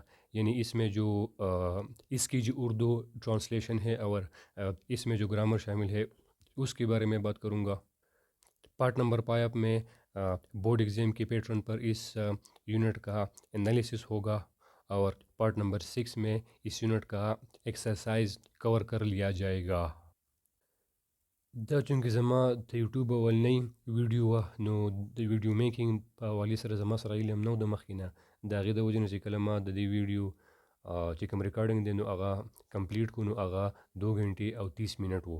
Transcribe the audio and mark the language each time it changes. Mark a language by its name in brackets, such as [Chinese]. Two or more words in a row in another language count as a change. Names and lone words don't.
[Urdu] یعنی اس میں جو اس کی جو اردو ٹرانسلیشن ہے اور اس میں جو گرامر شامل ہے اس کے بارے میں بات کروں گا. [English] part number 5 [Urdu] میں [English] board exam [Urdu] کے پیٹرن پر اس یونٹ کا اینالیسس ہوگا اور [English] part number 6 [Urdu] میں اس یونٹ کا ایکسرسائز کور کر لیا جائے گا. [Pashto] دا چونکې زما د یوټیوب اولنۍ ویډیو وه نو د [English] video making [Pashto] په حوالې سره زما سره علم نه و د مخکې نه، د هغې د وجې نه چې کله ما د دې ویډیو چې کوم ریکارډنګ دی نو هغه کمپلیټ کړو نو هغه 2 غنټې او 30 منټ و.